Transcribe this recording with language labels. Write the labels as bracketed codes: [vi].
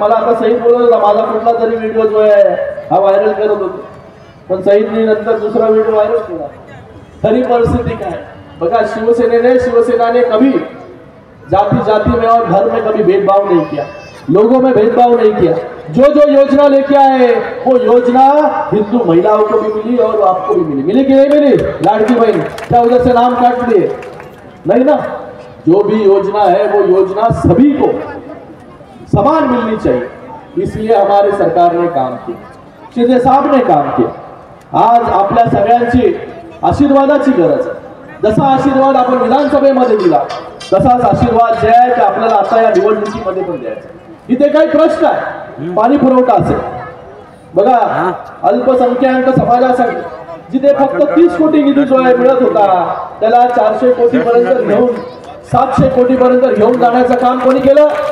[mr] मला आता सईद बोलत होता माझा कुठला तरी व्हिडिओ जो आहे हा व्हायरल करत होतो, पण सईदने नंतर दुसरा व्हिडिओ व्हायरल केला. खरी परिस्थिती काय बघा, [hi] शिवसेना ने कभी जाति में और धर्म में कभी भेदभाव नहीं किया, लोगों में भेदभाव नहीं किया. जो योजना लेके आए वो योजना हिंदू महिलाओं को भी मिली और आपको भी मिली कि नहीं मिली? लाडकी बहन क्या उधर से नाम काट दिए? नहीं ना. जो भी योजना है वो योजना सभी को समान मिलनी चाहिए, इसलिए हमारी सरकार ने काम किया, शिंदे साहब ने काम किया. [mr] आज आपल्या सगळ्यांची आशीर्वादाची गरज आहे. जसा आशीर्वाद आपण विधानसभेमध्ये दिला तसाच आशीर्वाद जे आहे ते आपल्याला आता या निवडणुकीमध्ये पण द्यायचा. इथे काही प्रश्न आहे, पाणी पुरवठा असेल बघा, अल्पसंख्याक समाजासाठी जिथे फक्त 30 कोटी निधी जो आहे मिळत होता त्याला 400 कोटी पर्यंत घेऊन 700 कोटी पर्यंत घेऊन जाण्याचं काम कोणी केलं?